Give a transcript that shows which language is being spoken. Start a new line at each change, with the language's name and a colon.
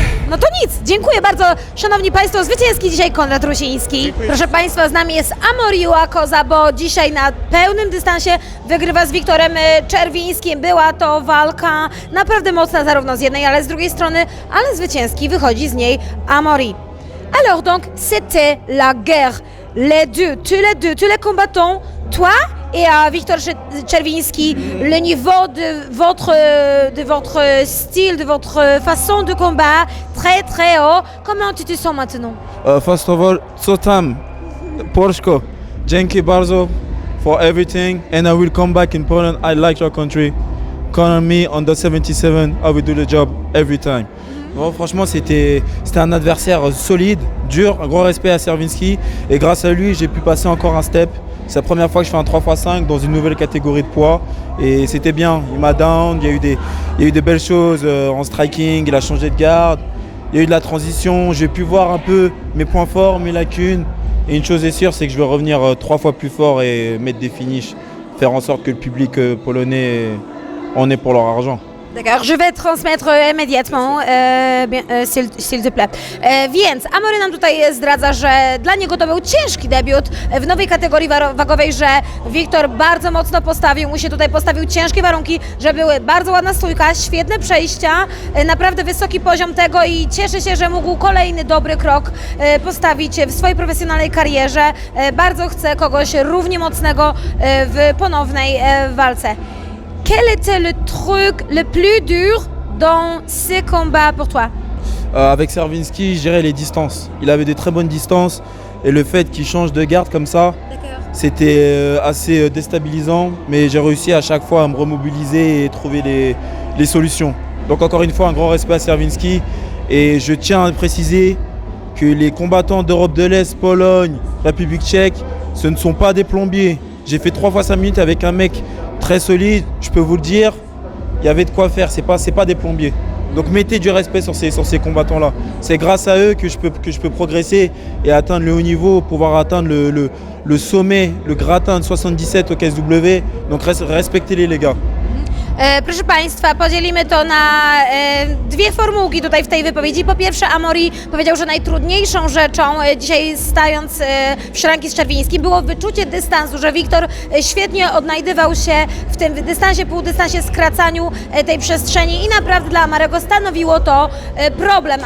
Polish: No to nic, dziękuję bardzo, szanowni państwo, zwycięski dzisiaj Konrad Rusiński. Proszę państwa, z nami jest Amoriła Koza, bo dzisiaj na pełnym dystansie wygrywa z Wiktorem Czerwińskim. Była to walka naprawdę mocna zarówno z jednej, ale z drugiej strony, ale zwycięski wychodzi z niej Amori.
French: Alors donc, c'était la guerre. Les deux combattants, toi et Victor Czerwiński, le niveau de votre style, de votre façon de combat, très haut. Comment tu te sens maintenant?
English: First of all,
Polish: co tam? Porszko, dzięki bardzo
English: for everything and I will come back in Poland. I like your country. Count on me on the 77, I will do the job every time.
French: Bon, franchement, c'était un adversaire solide, dur, un gros respect à Czerwiński et grâce à lui, j'ai pu passer encore un step. C'est la première fois que je fais un 3x5 dans une nouvelle catégorie de poids et c'était bien. Il m'a down, il y a eu des belles choses en striking, il a changé de garde, il y a eu de la transition, j'ai pu voir un peu mes points forts, mes lacunes. Et une chose est sûre, c'est que je vais revenir 3 fois plus fort et mettre des finishes, faire en sorte que le public polonais en ait pour leur argent. D'accord, je vais transmettre immédiatement, s'il te plaît.
Polish: Więc Amory nam tutaj zdradza, że dla niego to był ciężki debiut w nowej kategorii wagowej, że Wiktor bardzo mocno mu się tutaj postawił ciężkie warunki, że były bardzo ładna stójka, świetne przejścia, naprawdę wysoki poziom tego i cieszę się, że mógł kolejny dobry krok postawić w swojej profesjonalnej karierze. Bardzo chcę kogoś równie mocnego w ponownej walce.
French: Quel était le truc le plus dur dans ces combats pour toi? Avec Czerwiński, je dirais les distances. Il avait des très bonnes distances et le fait qu'il change de garde comme ça, c'était assez déstabilisant, mais j'ai réussi à chaque fois à me remobiliser et trouver les solutions. Donc encore une fois, un grand respect à Czerwiński et je tiens à préciser que les combattants d'Europe de l'Est, Pologne, République tchèque, ce ne sont pas des plombiers. J'ai fait 3 fois 5 minutes avec un mec très solide, je peux vous le dire, il y avait de quoi faire, c'est pas des plombiers. Donc mettez du respect sur ces combattants-là. C'est grâce à eux que je peux progresser et atteindre le haut niveau, pouvoir atteindre le sommet, le gratin de 77 au KSW. Donc respectez-les les gars.
Polish: Proszę Państwa, podzielimy to na dwie formułki tutaj w tej wypowiedzi. Po pierwsze, Amori powiedział, że najtrudniejszą rzeczą dzisiaj stając w szranki z Czerwińskim było wyczucie dystansu, że Wiktor świetnie odnajdywał się w tym dystansie, półdystansie, skracaniu tej przestrzeni i naprawdę dla Amarego stanowiło to problem.